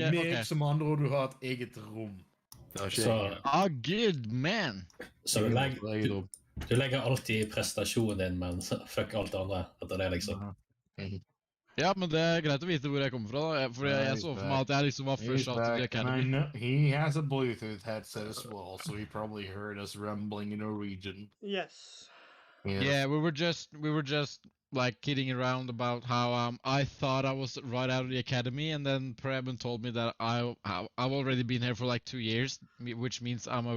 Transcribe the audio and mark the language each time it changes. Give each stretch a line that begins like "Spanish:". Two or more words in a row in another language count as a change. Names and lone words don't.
Norwegian: er meg, ikke- ok. som andre ord du har et eget rom. Det har ikke Så, jeg.
English: Good man.
Norwegian: så du legger alltid prestasjonen din, men fuck alt det andre etter det, liksom. Ja, men det er greit å vite hvor jeg kommer fra, da. For Ja, jeg
English: he's
Norwegian: så for meg
English: back.
Norwegian: at jeg liksom var
English: He's fresh out of the back, and I academy. know he has a Bluetooth headset as well, so he probably heard us rumbling in Norwegian. Yes. Yes. Yeah, we were just like kidding around about how I thought I was right out of the academy, and then Preben told me that I've already been here for like 2 years, which means I'm a